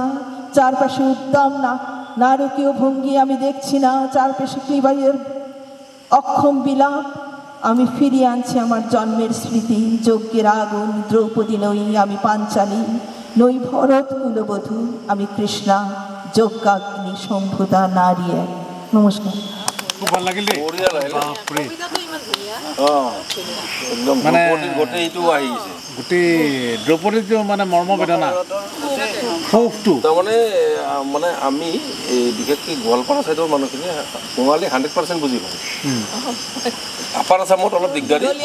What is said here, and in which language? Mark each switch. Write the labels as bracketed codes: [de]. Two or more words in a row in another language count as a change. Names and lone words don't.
[bn] চারপাশে উদ্দাম না নারকীয় ভঙ্গি আমি দেখছি না, চারপাশে ক্লিবাইয়ের অক্ষম বিলাপ। আমি ফিরিয়ে আনছি আমার জন্মের স্মৃতি। যজ্ঞের আগুন দ্রৌপদী নই, আমি পাঞ্চালী নই, ভরত কুলবধূ আমি কৃষ্ণা, যজ্ঞাগ্নি সম্ভুতা নারী এক। [as] নমস্কার। খুব ভাল লাগিল দেই বঢ়িয়া লাগিলে বাপৰে একদম মানে গোটেই এইটো আহি গৈছে গোটেই দ্ৰৌপদীৰ যে মানে মৰ্মবেদনা ক্ষোভটো তাৰমানে মানে আমি এই বিশেষকৈ গোৱালপাৰা ছাইডৰ মানুহখিনি বঙালী 100% বুজি পাওঁ আপাৰ আছামত অলপ দিগদাৰী